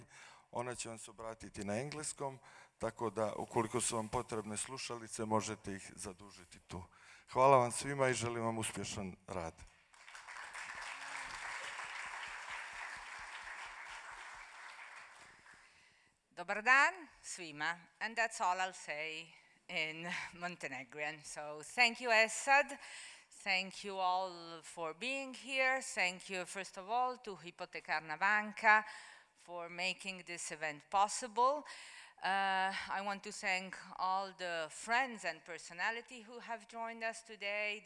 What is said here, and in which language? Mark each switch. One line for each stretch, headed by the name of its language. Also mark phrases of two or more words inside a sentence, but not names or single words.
Serbian: Ona će vam se obratiti na engleskom, tako da ukoliko su vam potrebne slušalice, možete ih zadužiti tu. Hvala vam svima i želim vam uspješan rad. Dobar dan svima,
English: and that's all I'll say in Montenegrin. So thank you, Esad. Thank you all for being here. Thank you, first of all, to Hipotekarna Banka for making this event possible. I want to thank all the friends and personality who have joined us today.